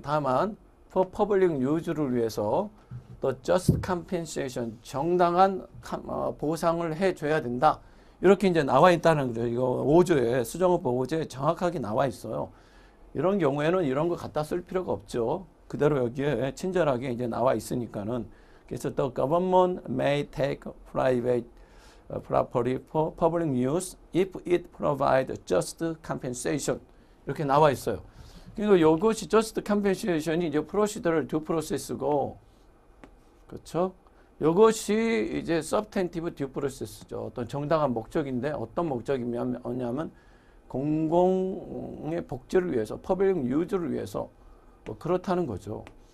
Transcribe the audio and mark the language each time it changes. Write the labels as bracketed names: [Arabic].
[Korean] 다만 [English] for public use [Korean] 를 위해서 또 just compensation 정당한 보상을 해줘야 된다. 이렇게 이제 나와 있다는 거죠. 이거 5조에 수정헌법 5조에 정확하게 나와 있어요. 이런 경우에는 이런 거 갖다 쓸 필요가 없죠. 그대로 여기에 친절하게 이제 나와 있으니까는. 그래서 [English] the government may take private property for public use if it provides just compensation. [Korean] 이렇게 나와 있어요. 그러니까 이것이 just compensation이 이제 procedural due process고, 그렇죠? 이것이 이제 substantive due process죠. 어떤 정당한 목적인데 어떤 목적이냐면 공공의 복지를 위해서, 퍼블릭 유즈를 위해서 뭐 그렇다는 거죠.